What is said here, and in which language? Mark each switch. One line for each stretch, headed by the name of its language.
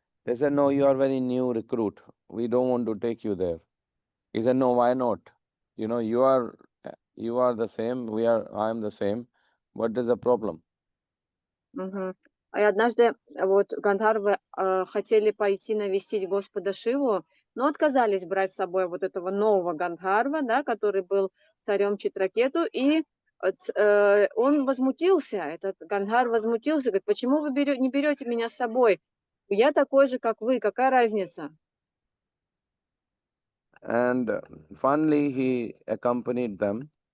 English: They said, no, you are very new recruit. We don't want to take you there. He said, no, why not? You know, you are the same. I am the same. What is the problem?
Russian: И однажды вот Гандхарвы хотели пойти навестить Господа Шиву, но отказались брать с собой вот этого нового Гандхарва, да, который был царем Читракету, и он возмутился, этот Гандхар возмутился, говорит: почему вы не берете меня с собой? Я такой же, как вы, какая разница?
English: And finally, he accompanied them.